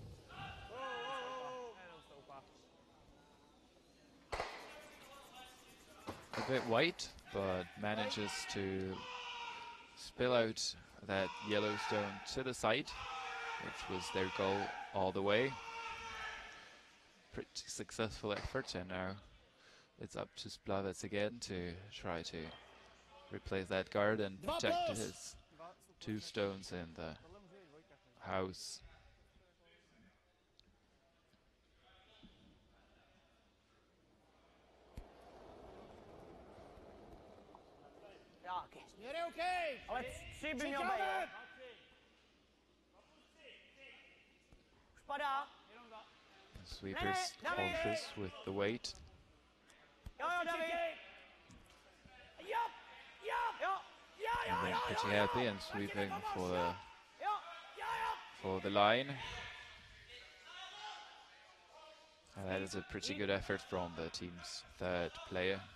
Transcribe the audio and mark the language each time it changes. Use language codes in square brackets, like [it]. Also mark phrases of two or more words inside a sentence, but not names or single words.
[en] A bit white, but manages to spill out that yellow stone to the side, which was their goal all the way. Pretty successful effort, and now it's up to Plavec again to try to replace that guard and protect his 2 stones in the house. [cs] Ale 3 by měl být. Už padá. [en] Sweeper's cautious with the weight. And then pretty happy and sweeping for the line. And that is a pretty good effort from the team's third player.